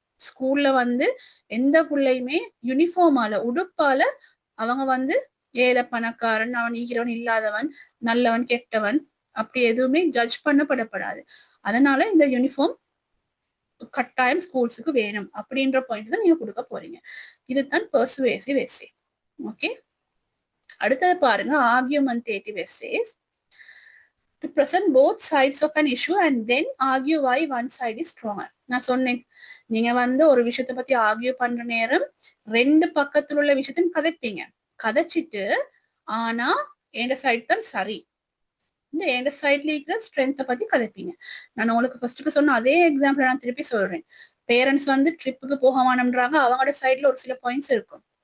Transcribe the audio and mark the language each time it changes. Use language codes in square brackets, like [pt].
[ta] ஸ்கூல்ல வந்து எந்த பிள்ளையுமே யூனிஃபார்மால உடுப்பால அவங்க வந்து ஏழை பணக்காரன், அவன் ஈகிறவன் இல்லாதவன், நல்லவன் கெட்டவன் அப்படி எதுவுமே ஜட்ஜ் பண்ணப்படப்படாது. அதனால இந்த யூனிஃபார்ம் கட்டாயம் ஸ்கூல்ஸுக்கு வேணும் அப்படின்ற பாயிண்ட் தான் நீங்க கொடுக்க போறீங்க. இதுதான் பெர்சுவேசிவ் எஸ்ஸே. ஓகே, அடுத்தது பாருங்க, ஆர்கியூமெண்டேட்டிவ் essays. [en] To present both sides of an issue and then argue why one side is stronger. [ta] நான் சொன்னேன், நீங்க வந்து ஒரு விஷயத்தை பத்தி ஆர்கியூ பண்ற நேரம் ரெண்டு பக்கத்துல உள்ள விஷயத்தையும் கதைப்பீங்க. கதைச்சிட்டு ஆனா என் சைட் தான் சரி, என் சைட்ல இருக்கிற ஸ்ட்ரென்த்தை பத்தி கதைப்பீங்க. நான் உங்களுக்கு ஃபர்ஸ்ட்டுக்கு சொன்ன அதே எக்ஸாம்பிள் நான் திருப்பி சொல்றேன். பேரண்ட்ஸ் வந்து ட்ரிப்புக்கு போக வேணும்ன்றாங்க, அவங்களோட சைட்ல ஒரு சில பாயிண்ட்ஸ் இருக்கும்.